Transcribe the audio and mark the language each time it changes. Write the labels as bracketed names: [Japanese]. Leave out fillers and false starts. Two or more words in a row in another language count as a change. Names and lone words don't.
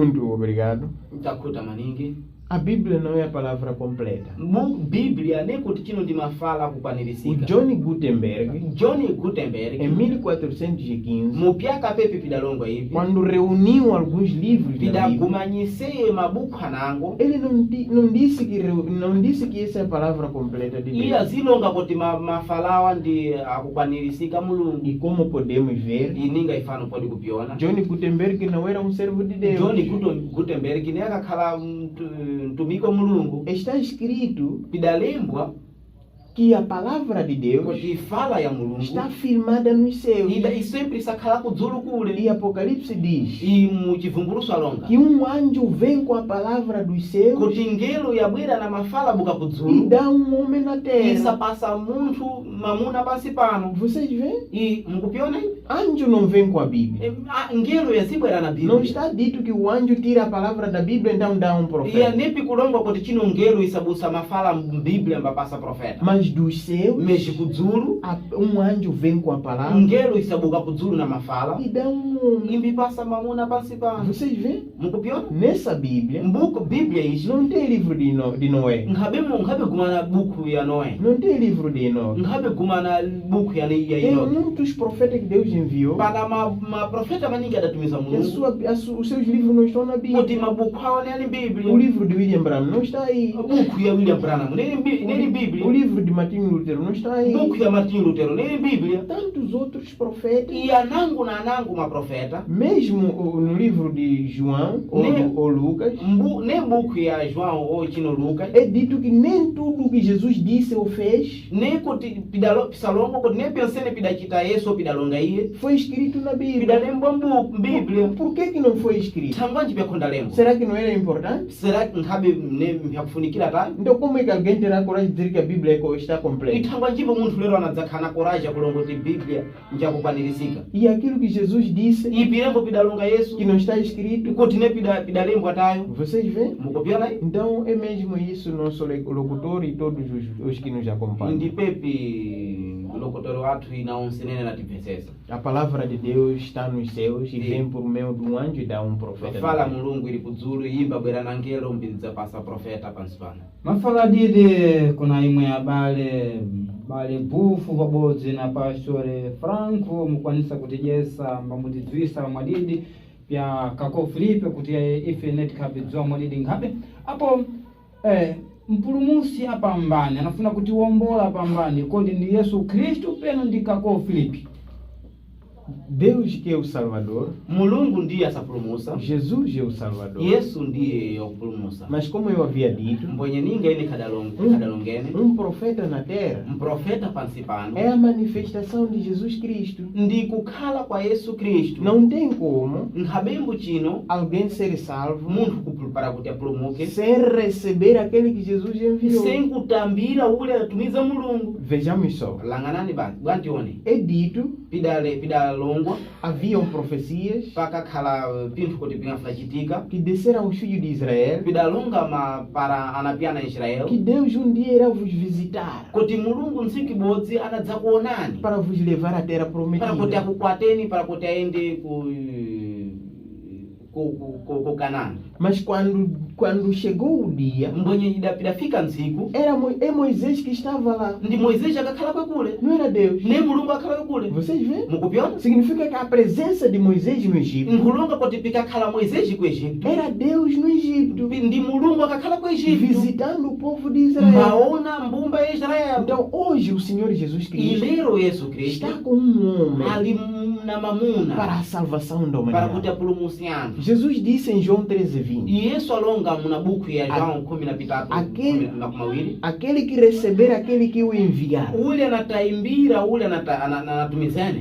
[Portuguese] Muito obrigado. [Sena] Ntakhuta maningi. [Portuguese] A Bíblia não é a palavra completa. [Sena] Bíblia nem kuti chino ndimafala [Portuguese] O [Sena] kukwanirisika. [Portuguese] John Gutenberg, [Sena] John Gutenberg [Portuguese] em 1415, [Sena] mupyaka pepe pidalongwa ivi [Portuguese] quando reuniu alguns livros da Bíblia, [Sena] pidagumanyiseye mabuku hanango [Portuguese] ele não disse que essa é a palavra completa de [Sena] iya [Portuguese] Deus. [Sena] zilonga kuti mafalawa ndi akukwanirisika mulungu. [Portuguese] E como podemos ver, [Sena] Ininga ifano pode kupiona. [Portuguese] John Gutenberg não era um servo de Deus. [Sena] John Gutenberg ne akakhala mtumiki wa mulungu. [Portuguese] Está escrito [Sena] Pidalembwa [Portuguese] que a palavra de Deus [Sena] kuti fala ya mulungu [Portuguese] está firmada nos céus. [Sena] e sempre sakhala kudzulu kule. [Portuguese] E Apocalipse diz [Sena] E muchivumbuluso alonga [Portuguese] que um anjo vem com a palavra dos céus [Sena] kuti ngelo yabwera na mafala buka [Portuguese] e [Sena] kudzulu [Portuguese] dá um homem na terra. [Sena] isapasa munthu mamuna pansi pano. [Portuguese] Vocês veem? [Sena] E mukupiona ivi? [Portuguese] Anjo não vem com a Bíblia. [Sena] Ngelo yazibwera na [Portuguese] Não Bíblia. está dito que o anjo tira a palavra da Bíblia e então dá um [Sena] Iya [Portuguese] profeta. [Sena] nepi kulongwa kuti chino ngelo isabusa mafala mbiblia mbapasa profeta. [Portuguese] Mas dos céus, [Sena] Mexe kudzulu [Portuguese] um anjo vem com a palavra [Sena] ngelo isabuka kudzulu na mafala [Portuguese] e dá um homem. [Sena] imbipasa mamuna pansi pano. [Portuguese] Vocês veem? [Sena] Mukupiona? [Portuguese] Nessa Bíblia, [Sena] Mbuku Bíblia ishi [Portuguese] não tem livro de Noé. [Sena] nkhabe gumana buku ya Noé. [Portuguese] Não tem livro de Enoque. [Sena] Nkhabe gumana buku ya [Portuguese] Tem Enoque. muitos profetas que Deus enviou [Sena] Pana maprofeta maningi adatumiza [Portuguese] e [Sena] mulungu [Portuguese] os seus livros não estão na [Sena] kuti [Portuguese] Bíblia. [Sena] mabuku awo neni [Portuguese] O Bíblia. livro de William Branham não está aí. [Sena] Buku ya William Branham neni [Portuguese] O Bíblia. livro de Martin Lutero não está aí. [Sena] Buku ya Martin Lutero neni Bíblia. [Portuguese] Tantos outros profetas. [Sena] E anangu na anangu maprofeta. [Portuguese] Mesmo no livro de João ou Lucas, [Sena] Nem buku ya João ou chino Lucas. [Portuguese] é dito que nem tudo que Jesus disse ou fez [Sena] Nem kuti pisalongo kuti nem pensene pidachita Yesu ou pidalonga iye. [Portuguese] foi escrito na Bíblia. [Sena] Pidalembwa mbuku Bíblia. [Portuguese] Por que não foi escrito? [Sena] Thangwanji pyakhondalembwa. [Portuguese] Será que não era importante? Será que [Sena] nkhabe mpyakufunikira tayo? [Portuguese] Então como é que alguém terá coragem de dizer que a Bíblia está completa? [Sena] Ithangwa njipo munthu lero anadzakhala koraja kulonga kuti Bíblia njakukwanirisika. [Portuguese] E aquilo que Jesus disse [Sena] Ipilembo pidalonga Yesu [Portuguese] que não está escrito, [Sena] kuti ne pidalembwa tayo. [Portuguese] vocês veem? [Sena] Mukupiona aí? [Portuguese] Então é mesmo isso nosso locutor e todos os que nos acompanham. [Sena] Ndipepi lokutori wathu inaonsenene natipesesa. [Portuguese] A palavra de Deus está nos céus e Sim. vem por meio de um anjo e dá um profeta. [Sena] Fala mulungu ili kudzulu yimba bwera na ngelo mbidza pasa profeta pansi pano. mafala dide kuna imwe ya bale bufu pabodzi na pastore Franco mukwanisa kutijesa mbamutidzwisa mwadidi pya kako Filipe kuti ife netikhabidziwa mwadidi nkhabe apo mpulumusi apambane anafuna kutiwombola apambane kodi ndi Yesu Kristu peno ndi kako Filipe. [Portuguese] Deus que é o Salvador, [Sena] Mulungu ndiye asapulumusa. [Portuguese] Jesus é o Salvador. [Sena] Yesu ndiye yakupulumusa. [Portuguese] Mas como eu havia dito, [Sena] Mbwenye ninga ine kadalongene. [Portuguese] profeta na terra [Sena] Mprofeta pansi pano. [Portuguese] é a manifestação de Jesus Cristo. [Sena] Ndi kukhala kwa Yesu Kristu. [Portuguese] Não tem como [Sena] Nkhabembo chino [Portuguese] alguém ser salvo [Sena] munthu para kuti apulumuke [Portuguese] sem receber aquele que Jesus enviou. [Sena] sem kutambira ule atumiza mulungu. [Portuguese] Vejamos só. [Sena] Lang'anani bwantione. [Portuguese] É dito, [Sena] Pidalongwa [Portuguese] haviam profecias [Sena] pakakhala pinthu kuti pingafachitika. [Portuguese] que desceram os filhos de Israel, [Sena] Pidalonga para anapiana Israel. [Portuguese] que Deus um dia irá vos visitar [Sena] Kuti mulungu ntsiku ibodzi anadzakuonani. [Portuguese] para vos levar à terra [Sena] Para kuti [Portuguese] prometida. [Sena] akukwateni para kuti aende ku Canaã. [Portuguese] Mas quando chegou o dia, [Sena] Mbwenye idafika ntsiku [Portuguese] é Moisés que estava lá, [Sena] ndi Moisés akakhala kwekule. [Portuguese] não era Deus. [Sena] Ne mulungu akhala kwekule. [Portuguese] Vocês veem? [Sena] Mukupiona? [Portuguese] Significa que a presença de Moisés no Egito [Sena] Nkulonga kuti pikakhala Moisés ku Egito. [Portuguese] era Deus no Egito, [Sena] Ndi mulungu akakhala ku Egito. [Portuguese] visitando o povo de Israel. [Sena] Mbaona mbumba ya Israel. [Portuguese] Então hoje o Senhor Jesus Cristo [Sena] Ilero Yesu Kristu [Portuguese] está com um homem [Sena] ali na mamuna [Portuguese] para a salvação da [Sena] para kuti [Portuguese] humanidade. [Sena] apulumusiana. [Portuguese] Jesus disse em João 13:20, [Sena] E Yesu alonga muna buku ya João 13 [Portuguese] Aquele- 12. aquele que receber aquele que o enviar, [Sena] Ule anataimbira ule anatumizene.